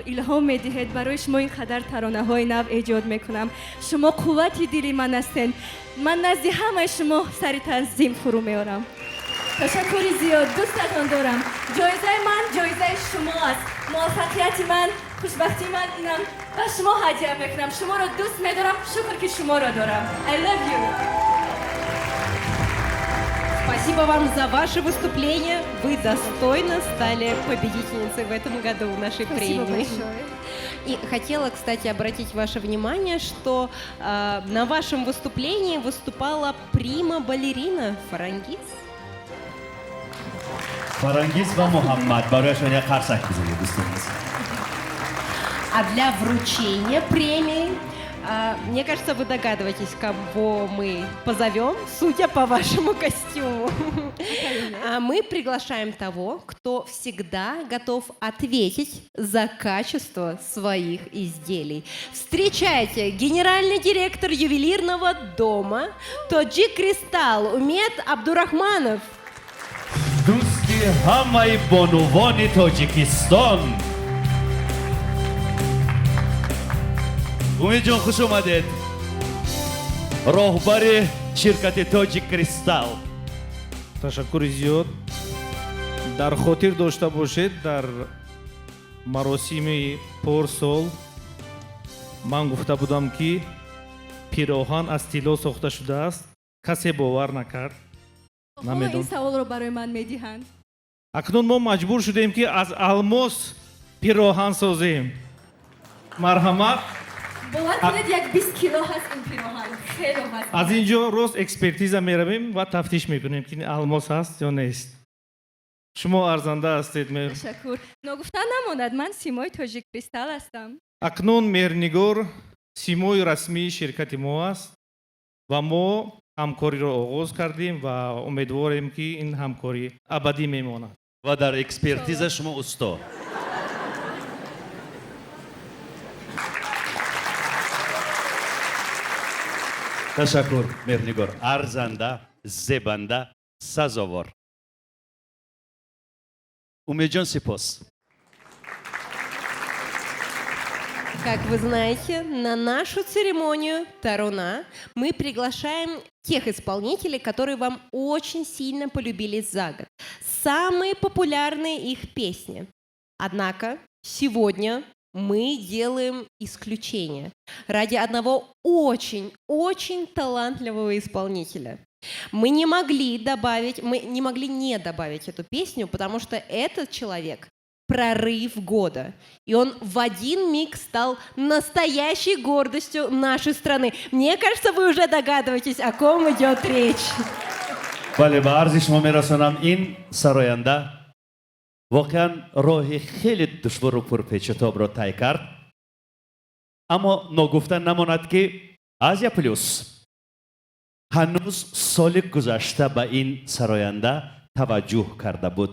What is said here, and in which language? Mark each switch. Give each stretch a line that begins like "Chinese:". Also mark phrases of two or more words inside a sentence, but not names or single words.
Persian: الهام میدهید برای شما این قدر ترانه های نو ایجاد میکنم شما قوت دلی من هستین من نزد همه شما سر تنظیم فرو میارم تشکری زیاد دوستتان دارم جایزه من جایزه شما است موفقیت من خوشبختی من اینم و شما هدیه میکنم شما رو دوست میدارم شکر که شما رو دارم
English: I love you
Russian: Спасибо вам за ваше выступление. Вы достойно стали победительницей в этом году нашей Спасибо премии. большое. И хотела, кстати, обратить ваше внимание, что на вашем выступлении выступала прима-балерина Фарангиз.
Tajik: Фарангиз ва Мухаммад, барояшон як қарсак бизанед, дӯстон азиз.
Russian: А для вручения премии, мне кажется, вы догадываетесь, кого мы позовем, судя по вашему костюму. Мы приглашаем того, кто всегда готов ответить за качество своих изделий. Встречайте, генеральный директор ювелирного дома Тоджик Кристалл Умед Абдурахманов.
Tajik: дӯсти ҳамаи бонувони Тоҷикистон. Умидҷон, хуш омадед. роҳбари ширкати Тоҷик Кристалл. Ташаккури зиёд. Дар хотир дошта бошед, дар маросими порсол ман гуфта будам ки пироҳан аз тилло сохта шудааст. Касе бовар накард.
Persian: این سوال رو برای من میدهند.
Tajik: акнун мо маҷбур шудем ки аз алмос пироҳан созем. марҳамат.
Persian: باور یک 20 کیلو هست این پیراهن. خیلی هست.
Tajik: аз ин ҷо рост экспертиза меравем ва тафтиш мекунем ки алмос ҳаст ё нест. шумо арзанда ҳастед.
Persian: تشکر. نگفتن نماند من سیمای تاجیک کریستال هستم.
Tajik: акнун мернигор симои расмии ширкати мо аст ва мо ҳамкориро оғоз кардем ва умедворем ки ин ҳамкорӣ абадӣ мемонад. ва дар экспертиза шумо усто. ташаккур мернигор. арзанда, зебанда, сазовор. умедҷон, сипос.
Russian: Как вы знаете, на нашу церемонию Таруна мы приглашаем тех исполнителей, которые вам очень сильно полюбились за год. Самые популярные их песни. Однако сегодня мы делаем исключение ради одного очень талантливого исполнителя. Мы не могли не добавить эту песню, потому что этот человек прорыв года. И он в один миг стал настоящей гордостью нашей страны. Мне кажется, вы уже догадываетесь, о ком идет речь.
Tajik: бале, ба арзи шумо мерасонам ин сароянда воқеан роҳи хеле душвору пурпечатобро тай кард. аммо ногуфта намонад ки Азия Плюс ҳанӯз соли гузашта ба ин сароянда таваҷҷӯҳ карда буд.